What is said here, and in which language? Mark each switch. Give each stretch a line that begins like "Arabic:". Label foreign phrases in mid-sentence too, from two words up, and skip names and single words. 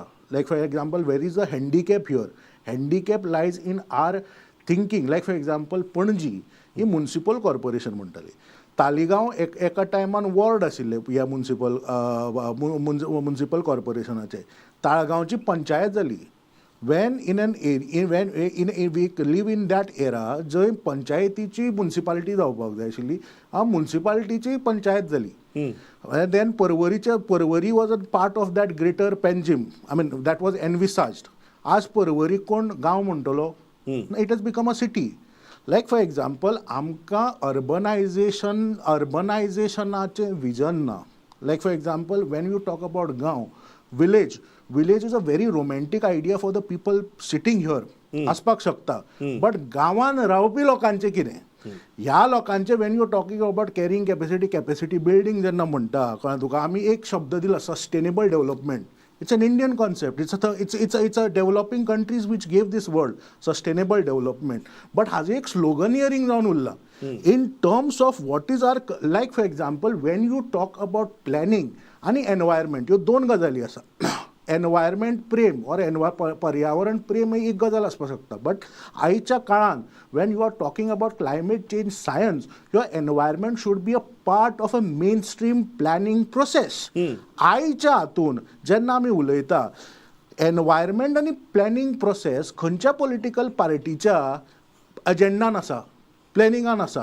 English: like for example where is a handicap here. handicap lies in our thinking. like for example
Konkani: पणजी ही
English: municipal corporation
Konkani: म्हणटाली. तालिगांव एका टायमान वॉर्ड आशिल्ले ह्या म्युन्सिपल कॉर्पोरेशनाचे. ताळगांवची पंचायत जाली.
English: when we live in that era
Konkani: जंय पंचायतीची म्युन्सिपालिटी जावपाक जाय आशिल्ली, म्युन्सिपालिटीची पंचायत जाली.
English: then परवरी was a part of that greater Panjim. I mean that was envisaged.
Konkani: आज परवरी कोण गांव म्हणटलो?
English: It has become a city. Like for example,
Konkani: आमकां अर्बनायझेशनाचें विजन ना.
English: Like for example, when you talk about गांव, village is a very romantic idea for the people sitting here.
Konkani: आसपाक शकता. बट गांवान रावपी लोकांचें कितें? ह्या लोकांचे
English: when you talking about carrying capacity building
Konkani: जेन्ना म्हणटा, कळ्ळें तुका, आमी एक शब्द दिला,
English: sustainable development. It's an Indian concept. It's a developing countries which gave this word, sustainable development.
Konkani: But हाजे एक sloganeering जावन उरला.
English: In terms of what is our, like for example, when you talk about planning आणि environment,
Konkani: ह्यो दोन गजाली आसा. एनवायरमेंट प्रेम और पर्यावरण प्रेम ही एक गजाल आसपाक शकता.
English: बट
Konkani: आयच्या काळान
English: when you are talking about climate change science, your environment should be a part of a mainstream planning process.
Konkani: आयच्या हातून जेन्ना आमी उलयता, एनवायरमेंट आनी
English: planning process
Konkani: खंयच्या पॉलिटिकल पार्टीच्या अजेंडान आसा, प्लॅनिंगान आसा.